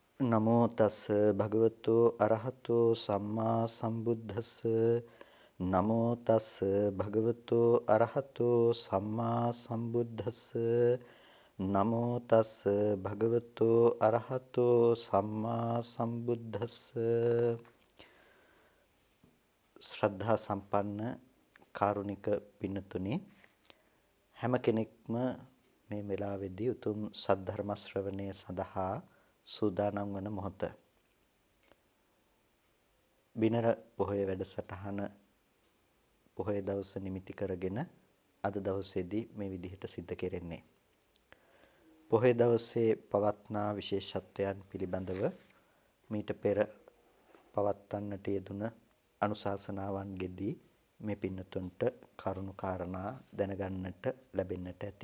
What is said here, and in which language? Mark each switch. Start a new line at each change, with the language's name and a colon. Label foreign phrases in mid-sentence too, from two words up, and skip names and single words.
Pali: නමෝ තස් භගවතු අරහතෝ සම්මා සම්බුද්දස්ස නමෝ තස් භගවතු අරහතෝ සම්මා සම්බුද්දස්ස නමෝ තස් භගවතු අරහතෝ සම්මා සම්බුද්දස්ස
Sinhala: ශ්‍රද්ධා සම්පන්න කාරුණික පින්නතුනි හැම කෙනෙක්ම මේ වෙලාවේදී උතුම් සද්ධර්ම ශ්‍රවණය සඳහා සූදානම් වන මොහොත බිනර පොහොය වැඩසටහන පොහොය දවස නිමිති කරගෙන අද දවසේදී මේ විදිහට සිද්ධ කෙරෙන්නේ පොහොය දවසේ පවත්නා විශේෂත්වයන් පිළිබඳව මීට පෙර පවත්වන්නට යෙදුන අනුශාසනාවන්ගෙදී මේ පින්නතුන්ට කරුණු කාරණා දැනගන්නට ලැබෙන්නට ඇති.